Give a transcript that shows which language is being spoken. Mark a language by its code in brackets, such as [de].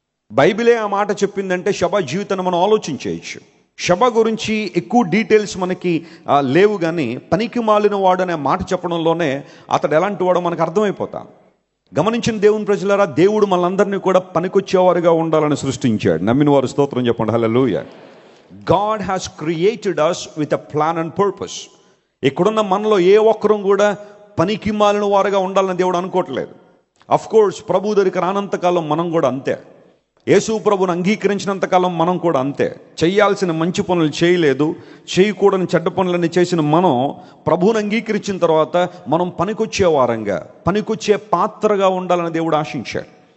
[te] బైబిలే ఆ మాట చెప్పిందంటే షబా జీవితాన్ని మనం ఆలోచించేయచ్చు. షబా గురించి ఎక్కువ డీటెయిల్స్ మనకి లేవు, కానీ పనికిమాలిన వాడు అనే మాట చెప్పడంలోనే అతడు ఎలాంటి వాడో మనకు అర్థమైపోతాం. గమనించిన దేవుని ప్రజలారా, దేవుడు మనందరినీ కూడా పనికొచ్చేవారుగా ఉండాలని సృష్టించాడు. నమ్మిన వారు స్తోత్రం చెప్పండి, హల్లెలూయా. [en] God has created us with a plan and purpose. [te] ఇక్కడున్న మనలో ఏ ఒక్కరూ కూడా పనికి మాలిన వారుగా ఉండాలని దేవుడు అనుకోవట్లేదు. [en] of course [te] ప్రభు దగ్గరికి రానంతకాలం మనం కూడా అంతే, యేసు ప్రభుని అంగీకరించినంతకాలం మనం కూడా అంతే. చేయాల్సిన మంచి పనులు చేయలేదు, చేయకూడని చెడ్డ పనులన్నీ చేసిన మనం ప్రభువుని అంగీకరించిన తర్వాత మనం పనికొచ్చే వారంగా, పనికొచ్చే పాత్రగా ఉండాలని దేవుడు ఆశించాడు.